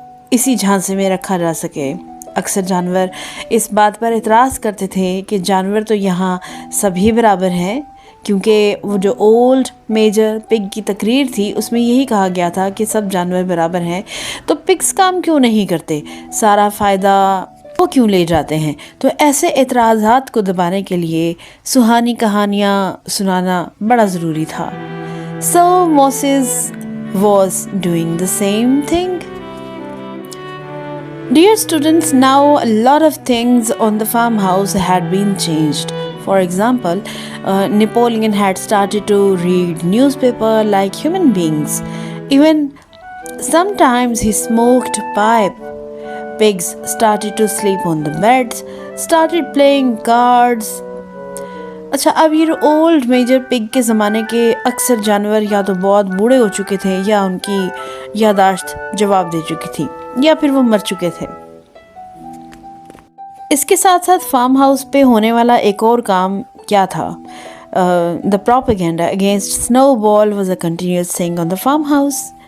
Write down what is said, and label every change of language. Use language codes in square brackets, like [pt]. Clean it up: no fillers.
[ur] اسی جھانسے میں رکھا جا سکے۔ اکثر جانور اس بات پر اعتراض کرتے تھے کہ جانور تو یہاں سبھی برابر ہیں، کیونکہ وہ جو اولڈ میجر پگ کی تقریر تھی اس میں یہی کہا گیا تھا کہ سب جانور برابر ہیں، تو پگز کام کیوں نہیں کرتے، سارا فائدہ وہ کیوں لے جاتے ہیں؟ تو ایسے اعتراضات کو دبانے کے لیے سہانی کہانیاں سنانا بڑا ضروری تھا۔ [en] So Moses was doing the same thing. Dear students, now a lot of things on the farmhouse had been changed. For example, Napoleon had started to read newspaper like human beings. Even sometimes he smoked pipe. Pigs started to sleep on the beds, started playing cards. [ur] اچھا اب یہ old major پگ کے زمانے کے اکثر جانور یا تو بہت بوڑھے ہو چکے تھے یا ان کی یادداشت جواب دے چکی تھی یا پھر وہ مر چکے تھے. اس کے ساتھ ساتھ فارم ہاؤس پہ ہونے والا ایک اور کام کیا تھا؟ [en] The propaganda against Snowball was a continuous thing on the farmhouse.